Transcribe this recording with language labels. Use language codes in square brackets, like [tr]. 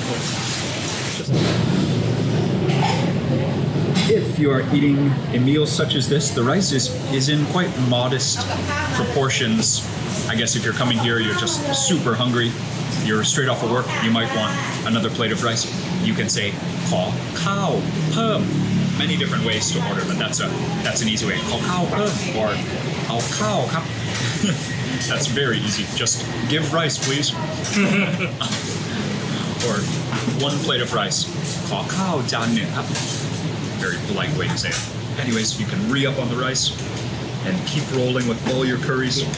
[en] straight little. up. If you are eating a meal such as this, the rice is in quite modest proportions. I guess if you're coming here, you're just super hungry, you're straight off of work, you might want another plate of rice. You can say, [th] ขอข้าวเพิ่ม. [en] Many different ways to order, but that's an easy way. [th] ขอข้าวเพิ่ม [en] or [th] เอาข้าวครับ. [en] That's very easy. Just give rice, please. Or one plate of rice. [th] ขอข้าวจานหนึ่งครับ. [en] Very polite way to say it. Anyways, you can re-up on the rice and keep rolling with all your curries.